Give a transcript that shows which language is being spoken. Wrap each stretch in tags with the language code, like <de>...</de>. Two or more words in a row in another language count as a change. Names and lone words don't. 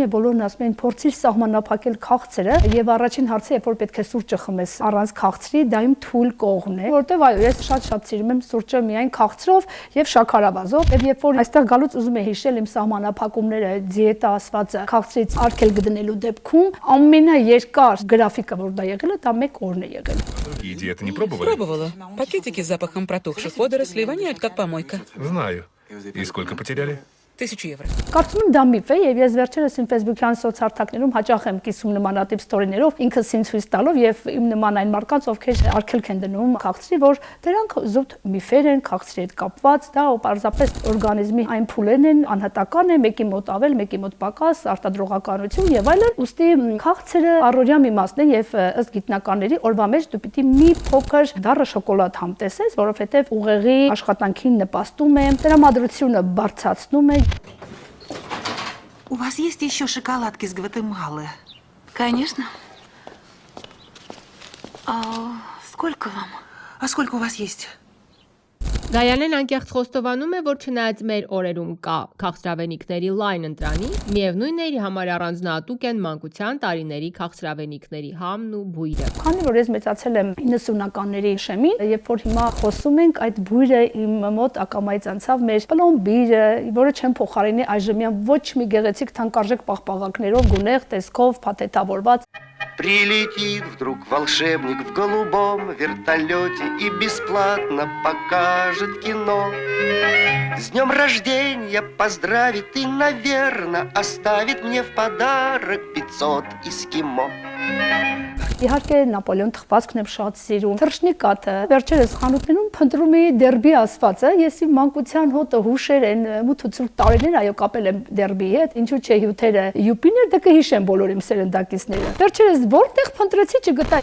<hy>եւ բոլորն ասում են փորձիր սահմանափակել քաղցրը, եւ առաջին հարցը, երբ որ պետք է սուրճը խմես առանց քաղցրի, դա իմ թույլ կողմն է, որտեվ այո, ես շատ սիրում եմ սուրճը միայն քաղցրով եւ շաքարավազով, եւ երբ որ այստեղ գալուց ուզում եմ հիշել իմ սահմանափակումները, դիետա ասվածը քաղցրից արգել գտնելու դեպքում ամենաերկար գրաֆիկը, որ դա եղել է, դա 1 օրն է եղել։</hy> <ru>И диеты не пробовали? Пробовала. Пакетики с запахом протухших водорослей воняют как помойка. Знаю. И сколько потеряли? 1000 евро.</ru> <hy>Կարծում եմ դա միֆ է եւ ես վերջերս իմ Facebook-յան սոցհարթակներում հաճախ եմ կիսում նմանատիպ ստորիներով, ինքս ինձ ցույց տալով եւ իմ նման այն մարդկանց, ովքեր արգելք են դնում քաղցրի, որ դրանք զուտ միֆեր են, քաղցրի հետ կապված, դա պարզապես օրգանիզմի այն փուլերն են, անհատական է, մեկի մոտ ավել, մեկի մոտ պակաս, արտադրողականություն եւ այլն, ուստի քաղցրը առօրյա մի մասն է եւ ըստ գիտնականների օրվա մեջ դու պիտի մի փոքր դառը շոկոլադ համ տեսես, որովհետեւ ուղեղի աշխատանքին նպաստում է, տրամադրությունը բարձրացնում է։</hy> <ru>У вас есть еще шоколадки с Гватемалы? Конечно. Сколько вам? А сколько у вас есть?</ru> <hy>Գայանեն անկեղծ խոստովանում է, որ չնայած մեր օրերում կա քաղցրավենիքների լայն ընտրանի, միևնույն է իր համար առանձնահատուկ են մանկության տարիների քաղցրավենիքների համն ու բույրը։ Քանի որ ես մեծացել եմ 90-ականների շեմին, երբ որ հիմա խոսում ենք, այդ բույրը իմ мод ակամայից անցավ մեր պլոմբիրը, որը չեմ փոխարինի այժմյան ոչ մի գեղեցիկ թանկարժեք պահպաղակներով, գունեղ տեսքով, փաթեթավորված։</hy> <ru>Прилетит вдруг волшебник в голубом вертолете и бесплатно покажет кино. С днем рождения поздравит и, наверное, оставит мне в подарок 500 эскимо.</ru> <hy>Իհարկե Նապոլեոն թխվածքն եմ շատ սիրում։ Թռչնիկաթը վերջերս խանութներում փնտրում էի դերբի ասվածը, ես իմ մանկության հոտը հուշեր են մութ ու ցուրտ տարիներ, այո, կապել եմ դերբի հետ, ինչու՞ չէ հյութերը յուպիներ, դա կհիշեմ բոլոր իմ սերնդակիցները։ Վերջերս որտեղ փնտրեցի չգտա։</hy>